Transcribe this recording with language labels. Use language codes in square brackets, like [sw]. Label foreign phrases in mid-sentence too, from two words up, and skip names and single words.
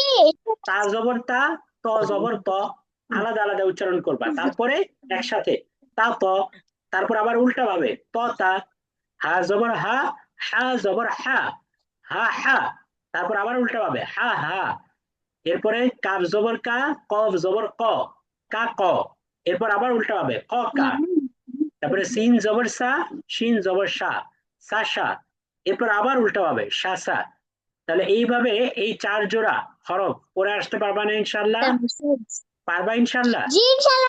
[bn] তা জবর তা, ত জবর ত, আলাদা আলাদা উচ্চারণ করবা, তারপরে একসাথে তা ত, তারপর আবার উল্টা ভাবে ত তা, হা জবর হা, হা জবর হা, হা হা, তারপর আবার উল্টা ভাবে হা হা। এরপরে কাফ জবর কা, কফ জবর ক, কা ক। এরপর আবার উল্টা হবে ক কা। তারপরে সিন জবর সা, শিন জবর সা, সা সা। এরপর আবার উল্টা হবে সা সা। তাহলে এইভাবে এই 4 জোড়া হরফ পড়ে আসতে পারবা না ইনশাল্লাহ? পারবা ইনশাল্লাহ? জি ইনশাআল্লাহ